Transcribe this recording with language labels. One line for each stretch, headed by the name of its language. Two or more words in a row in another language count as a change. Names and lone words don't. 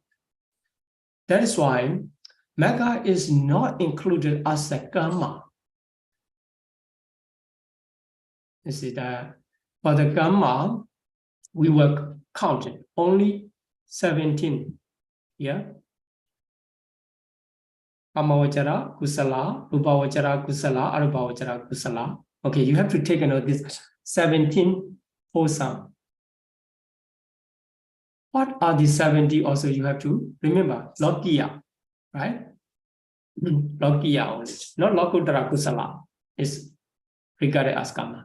English: That is why Magga is not included as a karma. You see that for the karma, we will count it only 17. Yeah.
Pali: Kamavachara, kusala, rupavachara, kusala, arupavachara, kusala.
English: Okay, you have to take a note of this 17 wholesome. What are the 70 also you have to remember? Lokiya, right? Lokiya only, not
Pali: Lokuttara kusala
English: is regarded as karma.